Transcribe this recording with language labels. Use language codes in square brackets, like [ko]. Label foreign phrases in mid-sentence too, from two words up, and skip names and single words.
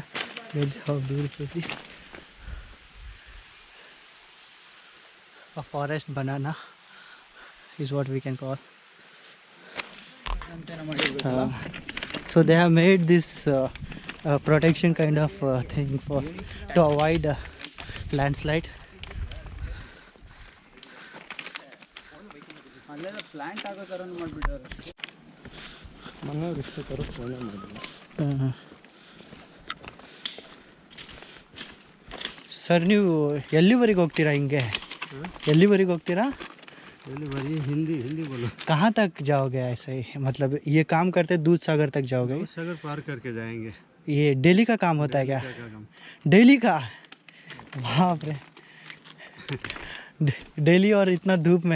[en] Look how beautiful it is. A forest banana is what we can call. So they have made this protection kind of thing to avoid landslide. [kn] ಅಲ್ಲೆಲ್ಲ ಪ್ಲಾಂಟ್ ಆಗೋ ಥರನೂ ಮಾಡಿಬಿಟ್ಟಾರೆ. ಮನೆಯವ್ರು ಇಷ್ಟು ಥರ ಫೋನೇ ಮಾಡಿಲ್ಲ. ಸರ್ ನೀವು ಎಲ್ಲಿವರೆಗೆ ಹೋಗ್ತೀರಾ ಹಿಂಗೆ? ಎಲ್ಲಿವರೆಗೆ ಹೋಗ್ತೀರಾ? [hi] हिंदी बोलो. कहाँ तक जाओगे ऐसे ही? मतलब ये काम करते दूध सागर तक जाओगे? सागर पार करके जाएंगे. ये डेली का काम होता है क्या? काम. डेली का? बाप रे. डेली और इतना धूप में?